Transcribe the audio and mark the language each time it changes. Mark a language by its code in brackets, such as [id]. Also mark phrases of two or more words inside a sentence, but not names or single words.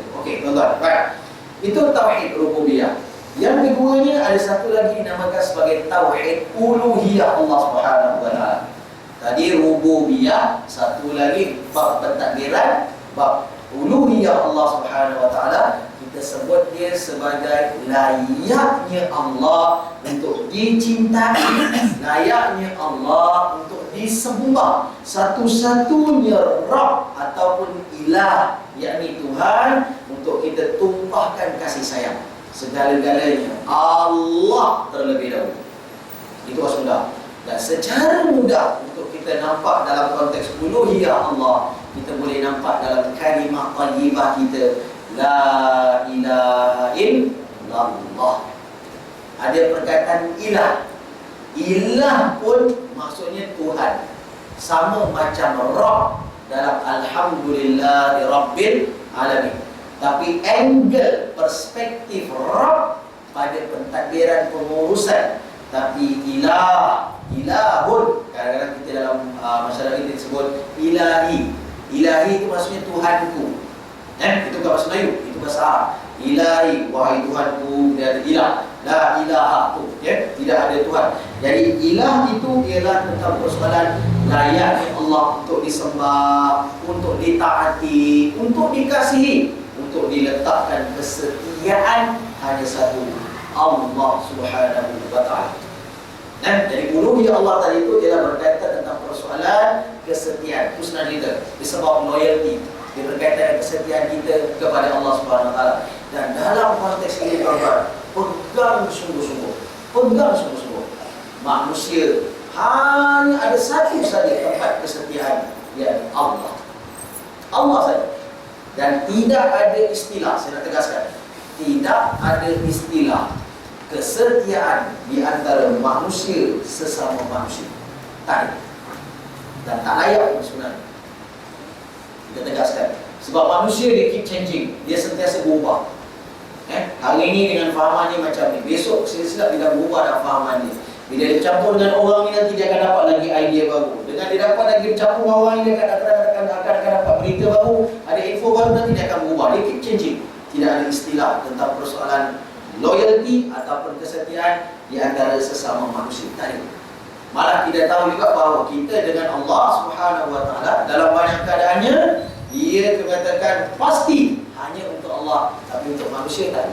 [ms] Okey, tuan-tuan, baik. Itu tauhid rububiyah. Yang keduanya ada satu lagi dinamakan sebagai tauhid uluhiyah [ar] Allah Subhanahu wa ta'ala. [ms] Tadi rububiyah, satu lagi bab pentadbiran, bab uluhiyah [ar] Allah Subhanahu wa ta'ala. [ms] Kita sebut dia sebagai layaknya Allah untuk dicintai, layaknya Allah untuk disembah, satu-satunya Rabb ataupun ilah, yakni Tuhan, untuk kita tumpahkan kasih sayang. Segala-galanya Allah terlebih dahulu. Itu sudah. Dan secara mudah untuk kita nampak dalam konteks uluhiyah Allah, kita boleh nampak dalam kalimah thayyibah kita, [ar] la ilaha illallah. [ms] Ada perkataan ilah. Ilah pun maksudnya Tuhan. Sama macam Rabb dalam [ar] Alhamdulillahi Rabbil Alamin. [ms] Tapi angle, perspektif Rabb pada pentadbiran pengurusan. Tapi ilahun, kadang-kadang kita dalam masyarakat kita disebut ilahi. Ilahi itu maksudnya Tuhanku. Itu bukan bahasa Melayu, itu bahasa Arab. Ilahi, wahai Tuhanku, dia ada ilah. [ar] La ilaha [ms] tu, tidak ada Tuhan. Jadi ilah itu ialah tentang persoalan layaknya Allah untuk disembah, untuk ditaati, untuk dikasihi, untuk diletakkan kesetiaan hanya satu, [ar] Allah Subhanahu wa ta'ala. [ms] Jadi uluhiyah Allah tadi itu ialah berkaitan tentang persoalan kesetiaan, husnuzon, disebab loyalty, dia berkaitan dengan kesetiaan kita kepada [ar] Allah Subhanahu Wa Taala. [ms] Dan dalam konteks ini tuan-tuan, pegang sungguh-sungguh, pegang sungguh-sungguh. Manusia hanya ada satu saja tempat kesetiaan, yakni Allah. Allah saja. Dan tidak ada istilah, saya nak tegaskan, tidak ada istilah kesetiaan di antara manusia sesama manusia. Tak ada. Dan tak layak pun sebenarnya. Kita tegaskan. Sebab manusia dia [en] keep changing, [ms] dia sentiasa berubah. Hari ini dengan fahamannya macam ni, besok silap dia dah berubah dah fahamannya. Bila dia campur dengan orang ni, nanti dia akan dapat lagi idea baru. Dengan dia dapat lagi bercampur dengan orang ni, dia akan dapat berita baru, ada info baru, nanti dia akan berubah. Dia [en] keep changing. [ms] Tidak ada istilah tentang persoalan loyalty ataupun kesetiaan di antara sesama manusia. Tak ada. Malah kita tahu juga bahawa kita dengan [ar] Allah Subhanahu Wa Taala [ms] dalam banyak keadaannya, dia mengatakan pasti hanya untuk Allah, tapi untuk manusia tak ada.